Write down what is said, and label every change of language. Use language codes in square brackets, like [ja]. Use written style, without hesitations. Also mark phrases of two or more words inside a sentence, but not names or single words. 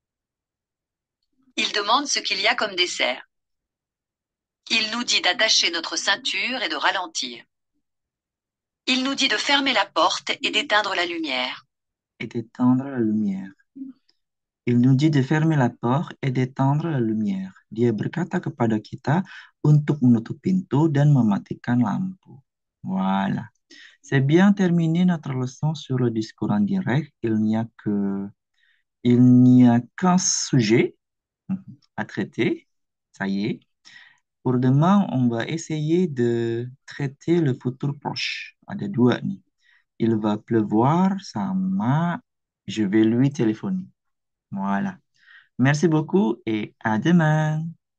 [fr] Il demande ce qu'il y a comme dessert. Il nous dit d'attacher notre ceinture et de ralentir. Il nous dit de fermer la porte et d'éteindre la lumière. Et d'éteindre la lumière. Il nous dit de fermer la porte et d'éteindre la lumière. [id] Dia berkata kepada kita untuk menutup pintu dan mematikan lampu. [fr] Voilà. C'est bien terminé notre leçon sur le discours en direct. Il n'y a qu'un sujet à traiter. Ça y est. Pour demain, on va essayer de traiter le futur proche. [id] Ada dua nih. [fr] Il va pleuvoir sama je vais lui téléphoner. Voilà. Merci beaucoup et à demain.